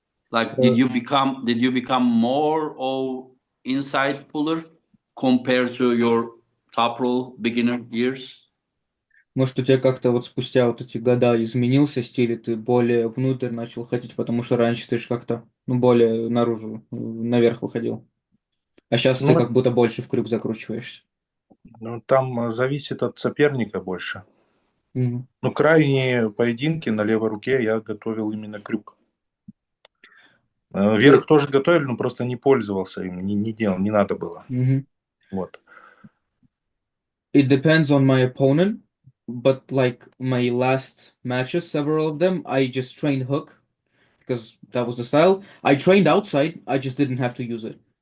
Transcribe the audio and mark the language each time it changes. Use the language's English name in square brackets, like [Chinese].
[English] Like, did you become more of inside puller compared to your top roll beginner years? [Russian] Может, у тебя как-то вот спустя вот эти года изменился стиль, и ты более внутрь начал ходить, потому что раньше ты же как-то, более наружу, наверх выходил. А сейчас ты Ну, как будто больше в крюк закручиваешься. там зависит от соперника больше. Мгм. Ну, крайние поединки на левой руке я готовил именно крюк. Вверх тоже готовили, но просто не пользовался им, не делал, не надо было. Мгм. Вот. [English] It depends on my opponent, but like my last matches, several of them, I just trained hook because that was the style. I trained outside, I just didn't have to use it.